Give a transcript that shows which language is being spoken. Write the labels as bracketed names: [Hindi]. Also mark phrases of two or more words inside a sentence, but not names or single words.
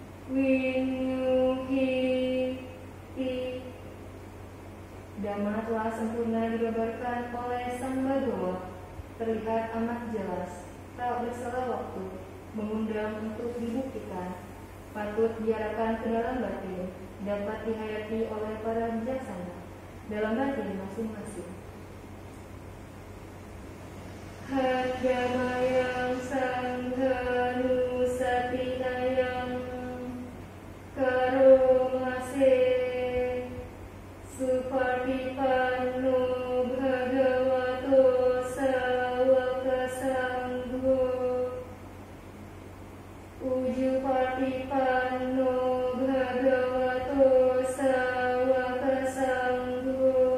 [Pali] winyuhiti. [Indonesian] Dhamma telah sempurna dibabarkan oleh Sang Bhagawa, terlihat amat jelas, tak berselang waktu, mengundang untuk dibuktikan, patut diarahkan ke dalam batin, dapat dihayati oleh para bijaksana dalam batin masing-masing. [Pali] Handamayang sanghanusatitayang karomase supartipanno bhagavato sawaka sangho ujupartipanno bhagavato sawaka sangho